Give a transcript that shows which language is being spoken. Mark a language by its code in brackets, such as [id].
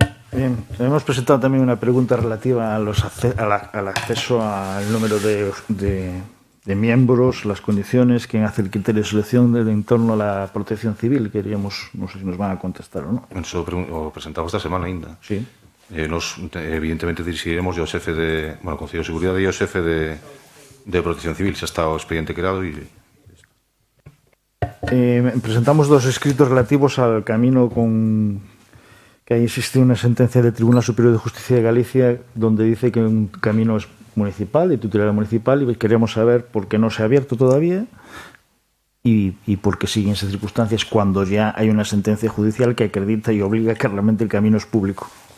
[es] Bien, hemos presentado también una pregunta relativa al acceso al número de miembros, las condiciones, quién hace el criterio de selección en torno a la protección civil. Queríamos, no sé si nos van a contestar o no. [gl] Eso o presentamos esta semana ainda. [es] Sí. [gl] Nos, evidentemente, dirixiremos ao xefe de, Concello de Seguridade e ao xefe de Protección Civil. Xa está o expediente creado e... [es] presentamos dos escritos relativos al camino que ahí existe una sentencia del Tribunal Superior de Justicia de Galicia donde dice que un camino es municipal, de titularidad municipal, y queremos saber por qué no se ha abierto todavía y por qué siguen esas circunstancias cuando ya hay una sentencia judicial que acredita y obliga que realmente el camino es público.